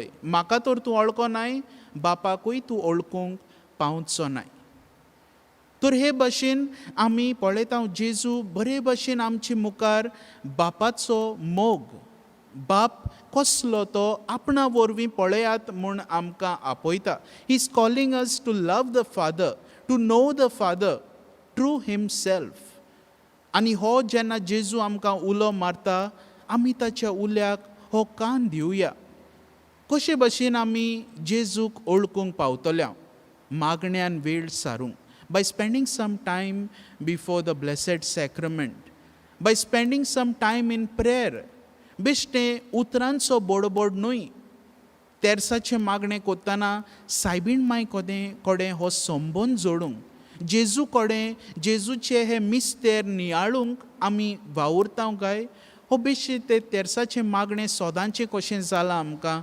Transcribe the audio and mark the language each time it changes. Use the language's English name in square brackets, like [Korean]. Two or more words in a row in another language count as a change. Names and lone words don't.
[Konkani] म्हाका तर तूं वळखनाय, बापाकूय तूं वळखूंक पावचो नाय. तर हे भाशेन आमी पळयता जेजू बरे भाशेन आमचे मुखार बापाचो मोग, बाप कसलो तो आपणा वरवीं पळयात म्हूण आमकां आपयता. [English] he is calling us to love the Father, to know the Father through himself. [Konkani] आनी हो जेन्ना जेजू आमकां उलो मारता, आमी ताच्या उल्याक हो कान दिवया. कशे भाशेन आमी जेजूक ओळखूंक पावतल्या? मागण्यांत वेळ सारूंक, [English] by spending some time before the blessed sacrament, by spending some time in prayer. [Konkani] बेश्टें उतरांचो बडबड न्हय. तेर्साचें मागणें करतना सायबीण मांय कडेन हो संबंद जोडूंक, जेजू कडेन जेजूचे हे मिस्तेर नियाळूंक आमी वावुरता काय? हो बेश्टे ते तेर्साचें मागणें सोदांचें कशें जालां आमकां?